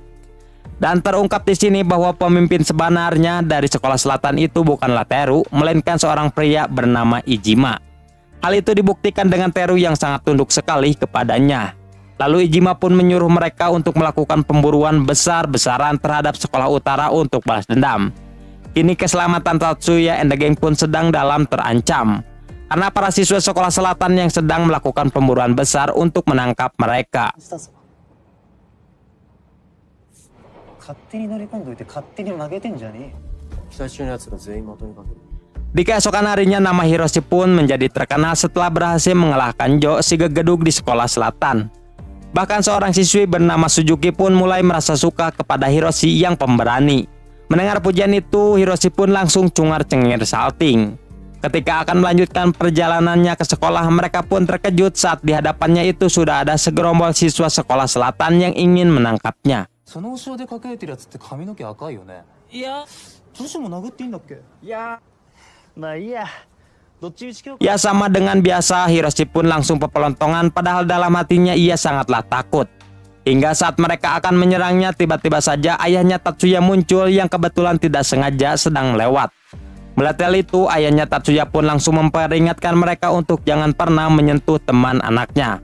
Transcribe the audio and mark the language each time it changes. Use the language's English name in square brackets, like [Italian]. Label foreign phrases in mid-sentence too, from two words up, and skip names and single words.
[Indonesian] Dan terungkap di sini bahwa pemimpin sebenarnya dari sekolah selatan itu bukanlah Teru, melainkan seorang pria bernama Iijima. Hal itu dibuktikan dengan Teru yang sangat tunduk sekali kepadanya. Lalu Iijima pun menyuruh mereka untuk melakukan pemburuan besar-besaran terhadap sekolah utara untuk balas dendam. Kini keselamatan Tatsuya [English] and the gang [Indonesian] pun sedang dalam terancam. Karena para siswa sekolah selatan yang sedang melakukan pemburuan besar untuk menangkap mereka. [Japanese] 勝手に乗り込んどいて勝手に負けてんじゃねえよ。期待中のやつが全員まとめかける。 [Indonesian] Di keesokan harinya nama Hiroshi pun menjadi terkenal setelah berhasil mengalahkan Jo si gegedug di sekolah selatan. Bahkan seorang siswi bernama Suzuki pun mulai merasa suka kepada Hiroshi yang pemberani. Mendengar pujian itu, Hiroshi pun langsung cungar-cengir salting. Ketika akan melanjutkan perjalanannya ke sekolah, mereka pun terkejut saat di hadapannya itu sudah ada segerombol siswa sekolah selatan yang ingin menangkapnya. [Japanese] その後ろで隠れてるやつって髪の毛赤いよね。いや女子も殴っていいんだっけ。いやまあいいやどっちみち今日 [Indonesian] Ya sama dengan biasa, Hiroshi pun langsung pepelontongan padahal dalam hatinya ia sangatlah takut. Hingga saat mereka akan menyerangnya, tiba-tiba saja ayahnya Tatsuya muncul yang kebetulan tidak sengaja sedang lewat. Melihat hal itu, ayahnya Tatsuya pun langsung memperingatkan mereka untuk jangan pernah menyentuh teman anaknya.